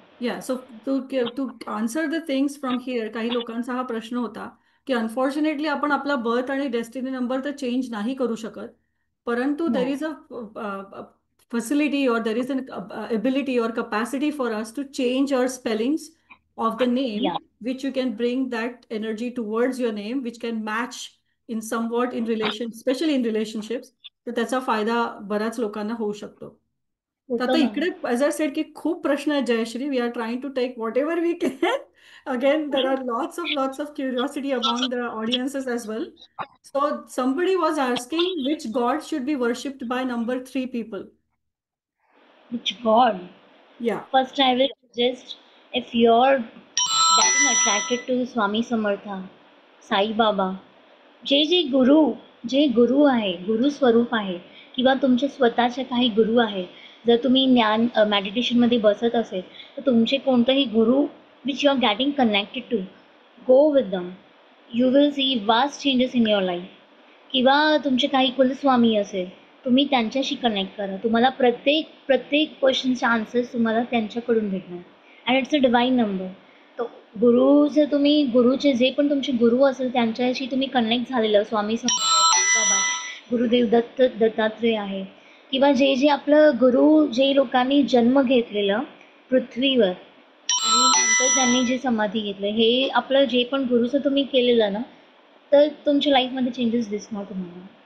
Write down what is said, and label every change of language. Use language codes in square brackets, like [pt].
[en] या so to answer the things from here, [mr] काही लोकांचा हा प्रश्न होता की अनफॉर्च्युनेटली आपण आपला बर्थ आणि डेस्टिनी नंबर तर चेंज नाही करू शकत, परंतु [en] There is a facility or there is an ability or capacity for us to change our spellings of the name, Yeah. which you can bring that energy towards your name, which can match in somewhat in relation, especially in relationships. [mr] तर त्याचा फायदा बऱ्याच लोकांना होऊ शकतो. तर आता होतं मॅम. इकडे [en] as I said [mr] की खूप प्रश्न आहेत Jayashree. [en] We are trying to take whatever we can. Again there are lots of curiosity among the audiences as well. So somebody was asking which god should be worshipped by number 3 people. Which God? Yeah. First, I will suggest if you're getting attracted to Swami Samartha, Sai Baba, [mr] जे गुरु आहे, गुरु स्वरूप आहे किंवा तुमचे स्वतःचे काही गुरु आहे. जर तुम्ही मेडिटेशनमध्ये बसत असेल तर तुमचे कोणतेही गुरु [en] Which you are getting connected to, go with them. You will see vast changes in your life. [mr] किंवा तुमचे काही कुलस्वामी असेल तुम्ही त्यांच्याशी कनेक्ट करा. तुम्हाला प्रत्येक क्वेश्चनचे आन्सर्स तुम्हाला त्यांच्याकडून भेटणार [en] And it's a divine number. [mr] तो गुरुचे जे पण तुमचे गुरु असेल त्यांच्याशी तुम्ही कनेक्ट झालेलं, स्वामी समर्थ बाबा, गुरुदेव दत्तात्रेय आहे किंवा जे आपलं गुरु जे लोकांनी जन्म घेतलेलं पृथ्वीवर आणि नंतर त्यांनी जे समाधी घेतलं, हे आपलं जे पण गुरुचं तुम्ही केलेलं ना, तर तुमच्या लाईफमध्ये चेंजेस दिसणार तुम्हाला.